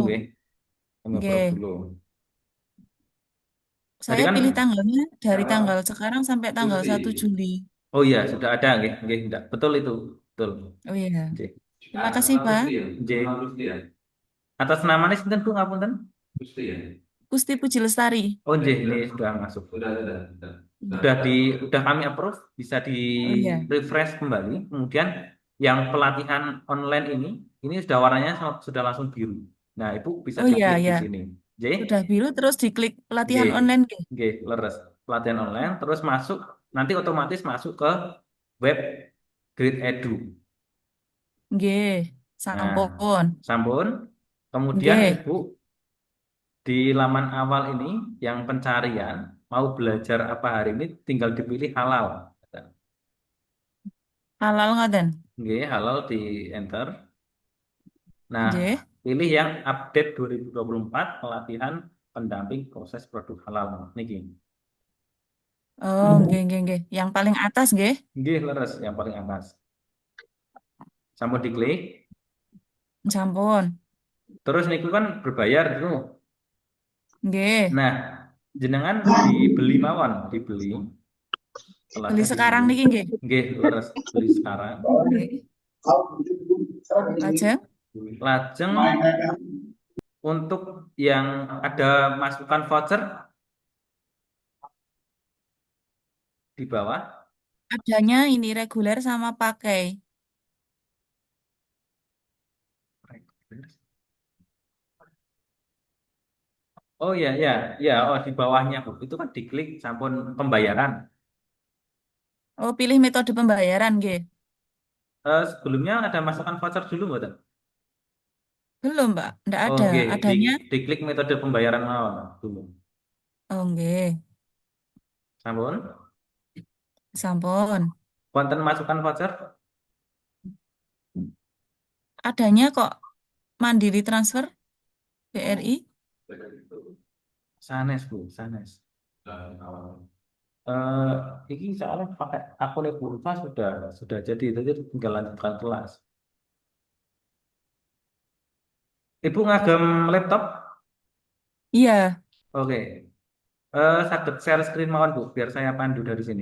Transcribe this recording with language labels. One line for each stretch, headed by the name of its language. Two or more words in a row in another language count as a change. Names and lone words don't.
Indonesian: nggih. Kami approve nggih. dulu. Tadi Saya kan pilih tanggalnya dari tanggal sekarang sampai tanggal 1 Juli. oh iya, sudah ada,
Javanese: nggih, nggih,
Indonesian: enggak. Betul itu. Betul. Oh iya. Nggih. Terima kasih, Pak. Nggih. Atas namanya sinten Bu ngapunten? Kusti Puji Lestari. Oh, nggih, ini sudah masuk. Sudah kami approve, bisa di Oh iya. refresh kembali. Kemudian yang pelatihan online ini sudah warnanya sudah langsung biru. Nah, Ibu bisa Oh iya, diklik di ya. sini. Nggih. Sudah biru terus diklik pelatihan Nggih. online, nggih.
Javanese: Nggih, leres.
Indonesian: Pelatihan online terus masuk, nanti otomatis masuk ke web Grade Edu. Nggih, Nah, sampun. sampun. Kemudian Nggih. Ibu di laman awal ini yang pencarian mau belajar apa hari ini tinggal dipilih halal. Halal ngoten. Nggih, halal di enter. Nah, Nggih. pilih yang update 2024 pelatihan pendamping proses produk halal niki.
Javanese: Oh, nggih, nggih, nggih.
Indonesian: Yang paling atas, nggih.
Javanese: Nggih, leres
Indonesian: yang paling atas. Sampun diklik. Sampun. Terus niku kan berbayar itu. Nggih. Nah, jenengan dibeli mawon, dibeli. Beli sekarang niki, nggih.
Javanese: Nggih, leres
Indonesian: beli sekarang.
Javanese: Nggih. Lajeng?
Indonesian: Lajeng untuk yang ada masukan voucher di bawah. Adanya ini reguler sama pakai. Oh ya, ya, ya. Oh di bawahnya Bu. Itu kan diklik sampun pembayaran. Oh, pilih metode pembayaran, nggih. Sebelumnya ada masukan voucher dulu nggak? Belum, Pak. Nggak Oh, ada. oke. Adanya. Diklik metode pembayaran mawon dulu. Oh, nggih. Sampun. Sampun. Wonten masukan voucher? Adanya kok Mandiri Transfer BRI.
Javanese: Sanes Bu, sanes.
Indonesian: Ini soalnya pakai akun Purva sudah jadi tinggal lanjutkan kelas. Ibu ngagem laptop? Iya. Oke. Saged
English: share screen
Indonesian: mawon Bu, biar saya pandu dari sini.